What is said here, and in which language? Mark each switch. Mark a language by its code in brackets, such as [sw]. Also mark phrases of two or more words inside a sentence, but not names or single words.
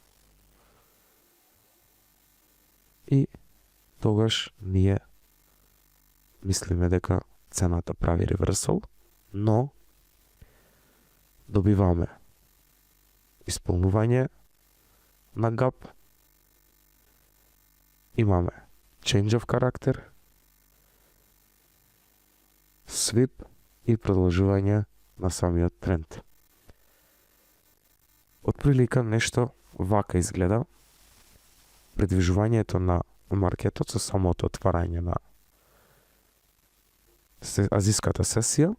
[mk] И тогаш ние мислиме дека цената прави реверсал, но добиваме исполнување на гап, имаме [en] change of character, [mk] sweep и продолжување на самиот тренд. Отприлика нешто вака изгледа придвижувањето на маркетот со самото отварање на азиската сесија.